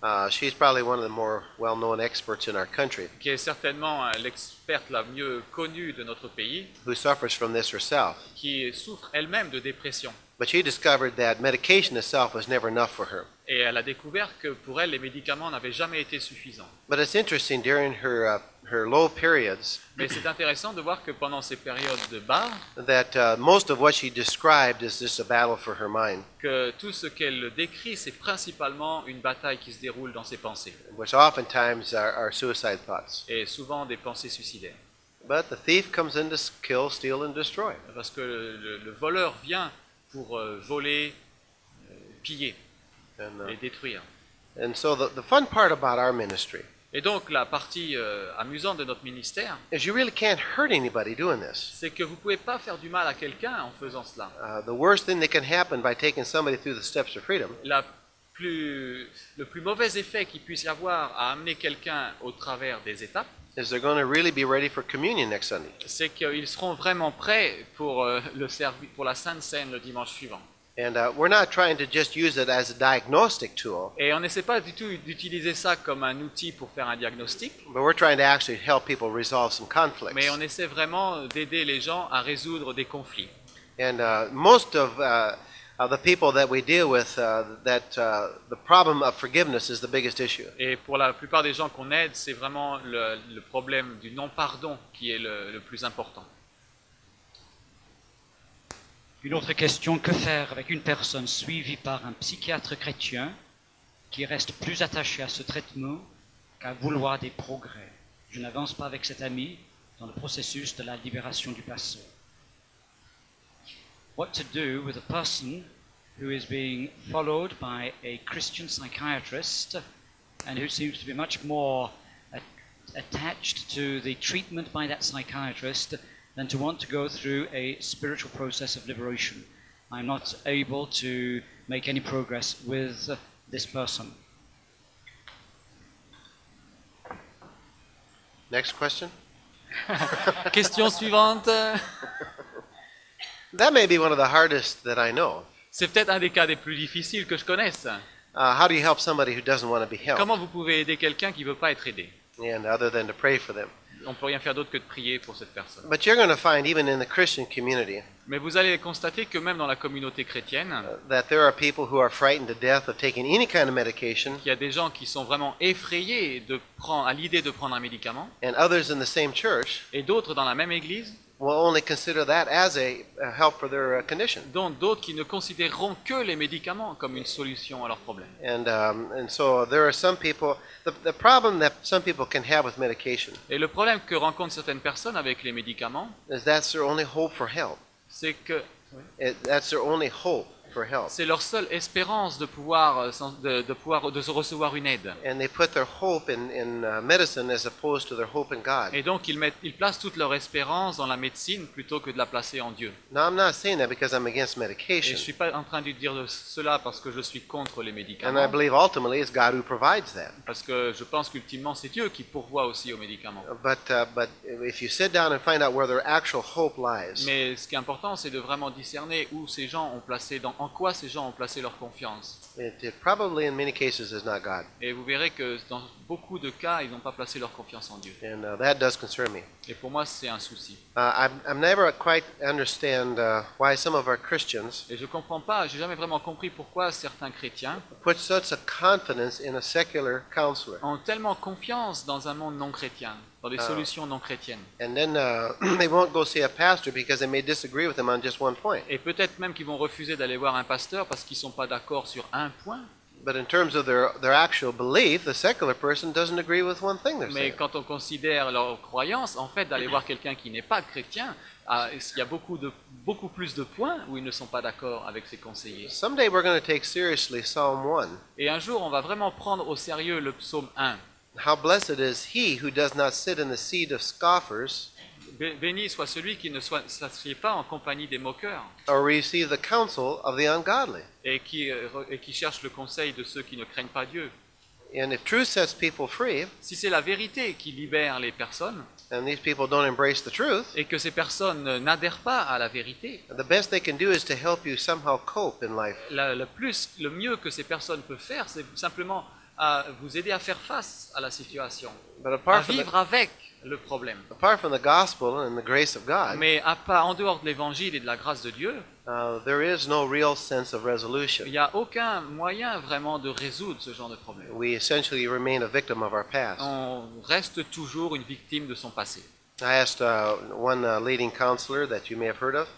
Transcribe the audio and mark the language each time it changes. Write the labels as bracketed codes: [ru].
[en] She's probably one of the more well-known experts in our country [fr] qui est certainement l'experte la mieux connue de notre pays, [en] who suffers from this herself. [fr] qui souffre elle-même de dépression. [en] But she discovered that medication itself was never enough for her. [fr] Et elle a découvert que pour elle, les médicaments n'avaient jamais été suffisants. [en] But it's interesting, during her low periods, [fr] Mais c'est intéressant de voir que pendant ces périodes de bas, [en] that most of what she described is just a battle for her mind, [fr] que tout ce qu'elle décrit, c'est principalement une bataille qui se déroule dans ses pensées, [en] which oftentimes are suicide thoughts. [fr] et souvent des pensées suicidaires. [en] But the thief comes in to kill, steal, and destroy. [fr] Parce que le voleur vient pour voler, piller et détruire. [en] And so the fun part about our ministry [fr] Et donc la partie amusante de notre ministère, [en] is you really can't hurt anybody doing this. [fr] c'est que vous ne pouvez pas faire du mal à quelqu'un en faisant cela. [en] The worst thing that can happen by taking somebody through the steps of freedom [fr] Le plus mauvais effet qu'il puisse y avoir à amener quelqu'un au travers des étapes, [en] is they're going to really be ready for communion next Sunday. [fr] c'est qu'ils seront vraiment prêts pour, pour la Sainte Seine le dimanche suivant. [en] And we're not trying to just use it as a diagnostic tool, [fr] Et on n'essaie pas du tout d'utiliser ça comme un outil pour faire un diagnostic, [en] but we're trying to actually help people resolve some conflicts. [fr] mais on essaie vraiment d'aider les gens à résoudre des conflits. [en] And most of the people that we deal with, the problem of forgiveness is the biggest issue. [fr] Et pour la plupart des gens qu'on aide, c'est vraiment le problème du non-pardon qui est le plus important. Une autre question, que faire avec une personne suivie par un psychiatre chrétien qui reste plus attaché à ce traitement qu'à vouloir des progrès? Je n'avance pas avec cet ami dans le processus de la libération du passé. [en] What to do with a person who is being followed by a Christian psychiatrist and who seems to be much more attached to the treatment by that psychiatrist than to want to go through a spiritual process of liberation. I'm not able to make any progress with this person. Next question. [fr] Question suivante. [en] That may be one of the hardest that I know. [fr] C'est peut-être un des cas des plus difficiles que je connaisse. [en] How do you help somebody who doesn't want to be helped? [fr] Comment vous pouvez aider quelqu'un qui ne veut pas être aidé? [en] And other than to pray for them. [fr] On ne peut rien faire d'autre que de prier pour cette personne. [en] But you're going to find, even in the Christian community, [fr] Mais vous allez constater que même dans la communauté chrétienne, [en] that there are people who are frightened to death of taking any kind of medication, [fr] il y a des gens qui sont vraiment effrayés à l'idée de prendre un médicament, [en] and others in the same church [fr] et d'autres dans la même église, [en] will only consider that as a help for their condition. [fr] dont d'autres qui ne considéreront que les médicaments comme une solution à leurs problèmes. [en] And so there are some people, the problem that some people can have with medication [fr] Et le problème que rencontrent certaines personnes avec les médicaments, [en] is that's their only hope for help. [fr] c'est que [en] That's their only hope for help. [fr] c'est leur seule espérance de pouvoir de recevoir une aide. [en] And they put their hope in medicine as opposed to their hope in God. [fr] Et donc ils placent toute leur espérance dans la médecine plutôt que de la placer en Dieu. [en] Now, I'm not saying that because I'm against [fr] Et je [en] medication. [fr] ne suis pas en train de dire cela parce que je suis contre les [en] And I [fr] médicaments, [en] believe ultimately it's God who provides that. [fr] parce que je pense qu'ultimement c'est Dieu qui pourvoit aussi aux médicaments. [en] But if you sit down and find out where their actual hope lies, [fr] Mais ce qui est important, c'est de vraiment discerner où ces gens ont placé, en quoi ces gens ont placé leur confiance. [en] it probably in many cases is not God. [fr] Et vous verrez que dans beaucoup de cas, ils n'ont pas placé leur confiance en Dieu. [en] And that does concern me. [fr] Et pour moi, c'est un souci. [en] I'm never quite understand why some of our Christians [fr] Et je comprends pas, j'ai jamais vraiment compris pourquoi certains chrétiens [en] put such a confidence in a secular counselor. [fr] ont tellement confiance dans un monde non chrétien, dans des solutions non chrétiennes. [en] And then they won't go see a pastor because they may disagree with him on just one point. [fr] Et peut-être même qu'ils vont refuser d'aller voir un pasteur parce qu'ils sont pas d'accord sur un point. [en] But in terms of their actual belief, the secular person doesn't agree with one thing they're [fr] Mais [en] saying. [fr] quand on considère leur croyance, en fait, d'aller voir quelqu'un qui n'est pas chrétien, il y a beaucoup plus de points où ils ne sont pas d'accord avec ses conseillers. [en] Someday we're going to take seriously Psalm 1. [fr] Et un jour, on va vraiment prendre au sérieux le psaume 1. [en] How blessed is he who does not sit in the seat of scoffers, [fr] Béni soit celui qui ne s'assied pas en compagnie des moqueurs [en] or receive the counsel of the ungodly. [fr] et qui cherche le conseil de ceux qui ne craignent pas Dieu. [en] And if truth sets people free, [fr] Si c'est la vérité qui libère les personnes, [en] and these people don't embrace the truth, [fr] et que ces personnes n'adhèrent pas à la vérité, [en] the best they can do is to help you somehow cope in life. [fr] le mieux que ces personnes peuvent faire, c'est simplement à vous aider à faire face à la situation, [en] But [fr] à [en] apart from, [fr] vivre avec le problème. [en] apart from the gospel and the grace of God, [fr] Mais en dehors de l'évangile et de la grâce de Dieu, [en] there is no real sense of resolution. [fr] il n'y a aucun moyen vraiment de résoudre ce genre de problème. [en] We essentially remain a victim of our past. [fr] On reste toujours une victime de son passé. [en] I asked one leading counselor that you may have heard of,